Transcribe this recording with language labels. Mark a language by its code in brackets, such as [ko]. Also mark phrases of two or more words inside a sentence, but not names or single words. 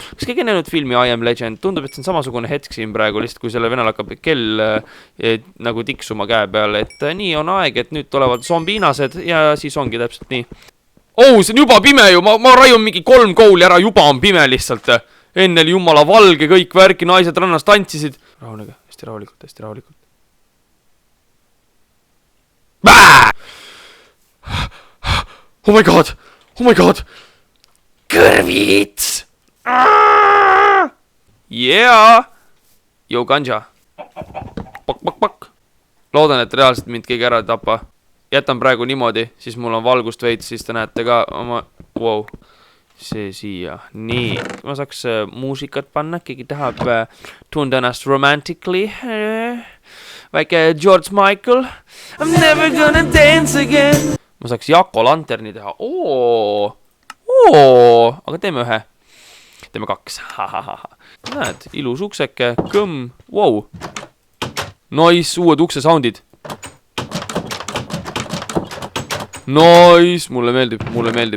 [et] Kas keegi näinud filmi I Am Legend? Tundub, et see on samasugune hetk siin praegu, lihtsalt kui selle venel hakkab kell nagu tiksuma käe peale, et nii on aeg, et nüüd tulevad zombiinased ja siis ongi täpselt nii. See on juba pime ju, ma raiun mingi 3 kouli ära, juba on pime lihtsalt. Enne oli jumala valge, kõik värki, naised rannas tantsisid. Rahunege, hästi rahulikult. [en] Oh my god! [et] Kõrvits! Yeah! Yo, ganja. Pak. Loodan, et reaalselt mind keegi ära ei tapa. Jätan praegu niimoodi, siis mul on valgust veits, siis te näete ka oma... Wow. See siia. Nii. Ma saaks muusikat panna, keegi tahab tunda ennast romantically. Väike George Michael. [en] I'm never gonna dance again. [et] Ma saaks Jako lanterni teha. Aga teeme ühe. Teeme 2. Näed, ilus ukseke. Kõmm. Wow. Nice, uued ukse soundid. Nice, mulle meeldib.